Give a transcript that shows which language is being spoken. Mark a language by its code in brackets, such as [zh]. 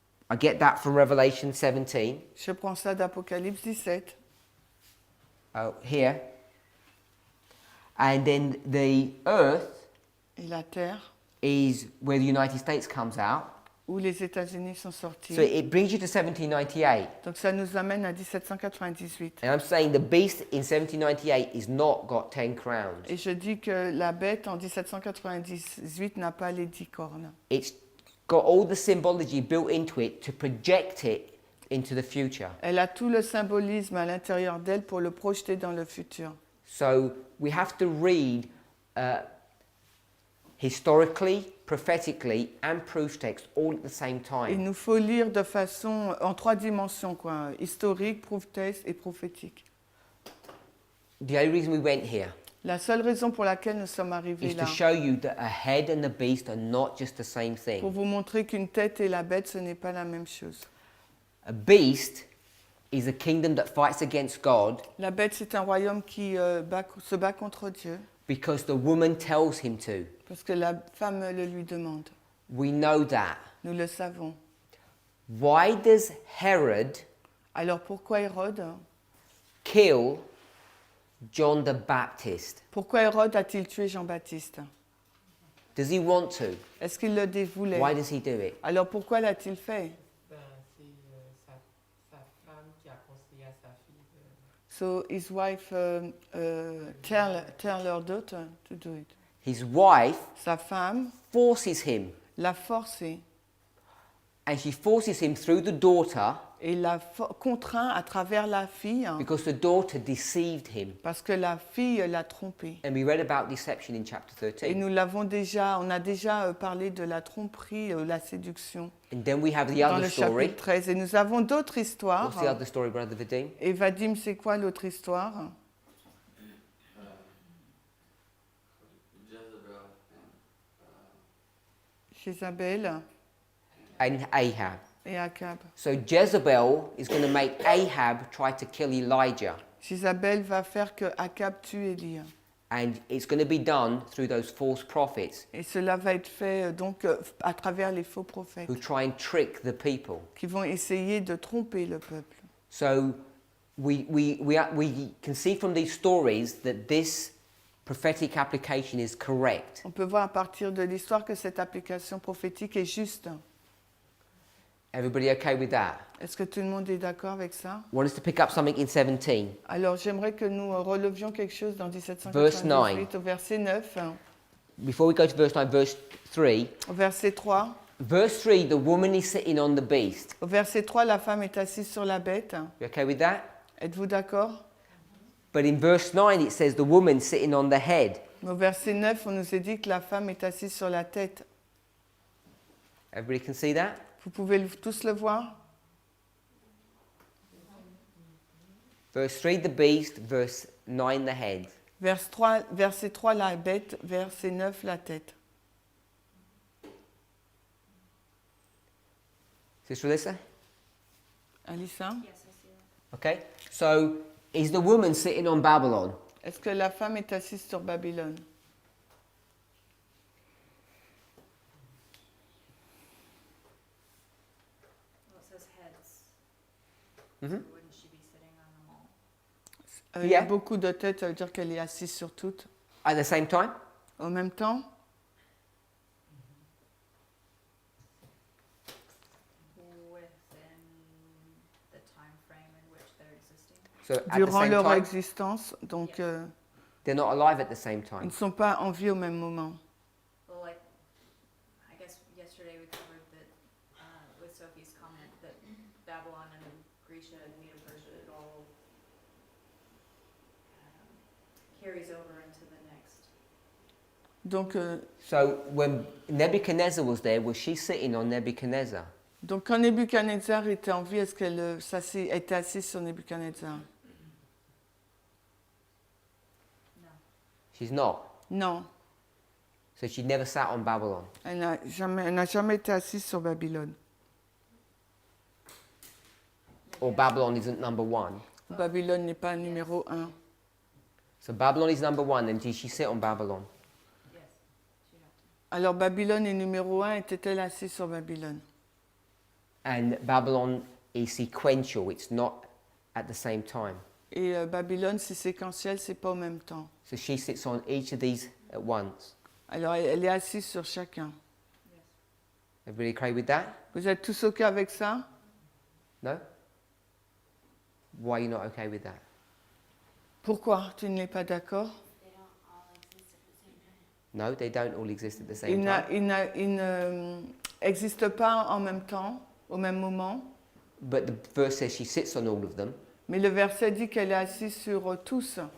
[en] I get that from Revelation 17. [fr] Je prends ça d'Apocalypse 17. [en] Here. And then the earth [fr] Et la terre, [en] is where the United States comes out. [fr] où les États-Unis sont sortis. [en] So it brings you to 1798. [fr] Donc ça nous amène à 1798. [en] And I'm saying the beast in 1798 is not got 10 crowns. [fr] Et je dis que la bête en 1798 n'a pas les 10 cornes. [en] It's got all the symbology built into it to project it into the future. [fr] Elle a tout le symbolisme à l'intérieur d'elle pour le projeter dans le futur. [en] So we have to read historically, prophetically, and proof text all at the same [fr] Il [en] time. [fr] nous faut lire de façon en 3 dimensions, quoi, historique, [en] proof text [fr] et prophétique. [en] The only reason we went here [fr] La seule raison pour laquelle nous sommes arrivés [en] is [fr] là, [en] to show you that a head and the beast are not just the same [fr] pour [en] thing. [fr] vous montrer qu'une tête et la bête, ce n'est pas la même chose. [en] A beast is a kingdom that fights against God [fr] La bête, c'est un royaume qui se bat contre Dieu, [en] because the woman tells him to. [fr] parce que la femme le lui demande. [en] We know that. [fr] Nous le savons. [en] Why does Herod [fr] Alors pourquoi Hérode [en] kill John the Baptist? [fr] Pourquoi Hérode a-t-il tué Jean-Baptiste? [en] Does he want to? [fr] Est-ce qu'il le voulait? [en] Why does he do it? [fr] Alors pourquoi l'a-t-il fait? Ben, c'est sa femme qui a conseillé à sa fille de... [en] So his wife tell her daughter to do it. His wife [fr] Sa femme [en] forces him. [fr] l'a forcé. [en] And she forces him through the daughter [fr] et la contraint à travers la fille [en] because the daughter deceived him. [fr] parce que la fille l'a trompé. [en] And we read about deception in chapter [fr] Et [en] 13. [fr] on a déjà parlé de la tromperie, la séduction [en] And then we have the [fr] dans [en] other [fr] le [en] story. [fr] chapitre 13. Et nous avons d'autres histoires. [en] What's the other story, Brother Vadim? [fr] Et Vadim, c'est quoi l'autre histoire? [en] Jezebel [fr] Jézabel [en] And Ahab. [fr] et Akab. [en] So Jezebel is going to make Ahab try to kill Elijah. [fr] Jézabel va faire que Akab tue Élie. [en] And it's going to be done through those false prophets [fr] Et cela va être fait donc à travers les faux prophètes [en] who try and trick the people. [fr] qui vont essayer de tromper le peuple. [en] So we can see from these stories that this prophetic application is correct. [fr] On peut voir à partir de l'histoire que cette application prophétique est juste. [en] Everybody okay with that? [fr] Est-ce que tout le monde est d'accord avec ça? [en] I want us to pick up something in 17. [fr] Alors j'aimerais que nous relevions quelque chose dans [en] Verse 9. [fr] 1798 au verset 9, [en] Before we go to verse 9, verse 3. [fr] au verset 3. [en] Verse 3, the woman is sitting on the beast. [fr] Au verset 3, la femme est assise sur la bête. [en] You okay with that? [fr] Êtes-vous d'accord? [en] But in verse 9, it says the woman sitting on the head. [fr] Mais au verset 9, on nous a dit que la femme est assise sur la tête. [en] Everybody can see that? [fr] Vous pouvez tous le voir? [en] Verse 3, the beast. Verse 9, the head. [fr] Verset 3, la bête. Verset 9, la tête. [en] Sister Alyssa? [fr] Alissa? [en] Yes, I see that. Okay. So, is the woman sitting on Babylon? [fr] Est-ce que la femme est assise sur Babylone? [en] Well, it says heads. Mhm. So wouldn't she be sitting on them all? [fr] Il y a [en] Yeah. [fr] beaucoup de têtes, ça veut dire qu'elle est assise sur toutes. [en] At the same time? [fr] En même temps? [en] Within the time frame in which they're existing? So, at the [fr] Durant [en] same [fr] leur [en] time? [fr] existence, donc [en] Yes. They're not alive at the same [fr] ils [en] time. [fr] ne sont pas en vie au même moment. [en] Well, like, I guess yesterday we covered that, with Sophie's comment, that Babylon and Grecia and Medo-Persia, it all carries over into the next. [fr] Donc, [en] So, when Nebuchadnezzar was there, was she sitting on Nebuchadnezzar? [fr] donc quand Nebuchadnezzar était en vie, est-ce qu'elle était assise sur Nebuchadnezzar? [en] No. She's not. [fr] Non, [en] So, she never sat on Babylon. [fr] elle n'a jamais été assise sur Babylone. [en] Or Babylon isn't number one. [fr] Babylone n'est pas numéro 1. [en] So, Babylon is number one, and did she sit on Babylon? Yes, she'd have to. [fr] Alors Babylone est numéro 1, était-elle assise sur Babylone? [en] And Babylon is sequential, it's not at the same time. [fr] Et Babylone, c'est séquentiel, c'est pas au même temps. [en] So she sits on each of these at once. [fr] Alors elle est assise sur chacun. [en] Yes. Everybody okay with that? [fr] Vous êtes tous OK avec ça? [en] No? Why are you not okay with that? [fr] Pourquoi tu n'es pas d'accord? [en] No, they don't all exist at the [fr] Ils [en] same time. [fr] n'existent pas en même temps, au même moment. [en] But the verse says she sits on all of them. [fr] Mais le verset dit qu'elle est assise sur tous.